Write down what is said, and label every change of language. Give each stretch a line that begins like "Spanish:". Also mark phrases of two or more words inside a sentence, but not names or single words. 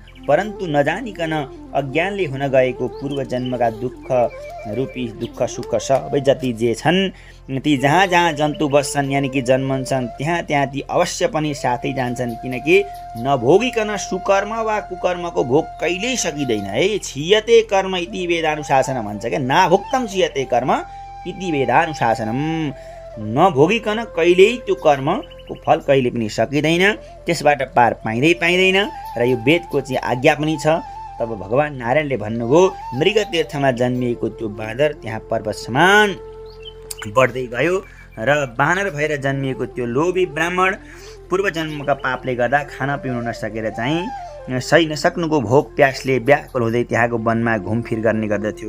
Nepali: परन्तु नजानिकन अज्ञानले हुन गएको पूर्व जन्मका दुःख रूपी दुःख सुख सबै जति जे छन् ती जहाँ जहाँ जन्तु बस्छन् यानि कि जन्मन्छन् त्यहाँ त्यहाँ ती अवश्य पनि साथै जान्छन्, किनकि नभोगिकन सुकर्म वा कुकर्मको भोग कहिल्यै सकिँदैन है।
Sanskrit: छियते कर्म इति वेदानुशासनम
Nepali: भन्छ क्या,
Sanskrit: नाभुक्तम छियते कर्म इति वेदानुशासनम।
Nepali: नभोगिकन कहिल्यै त्यो कर्मको फल कहिले पनि सकिँदैन, त्यसबाट पार पाइँदैन र यो वेदको चाहिँ आज्ञा पनि छ। तब भगवान् नारायणले भन्नुभयो, मृग तीर्थमा जन्मिएको त्यो बाँदर त्यहाँ पर्वत समान बढ्दै गयो र बानर भएर जन्मिएको त्यो लोभी ब्राह्मण पूर्व जन्मका पापले गर्दा खान पिउन नसकेर चाहिँ सही नसक्नुको भोक प्यासले व्याकुल हुँदै त्यहाँको वनमा घुमफिर गर्ने गर्दथ्यो।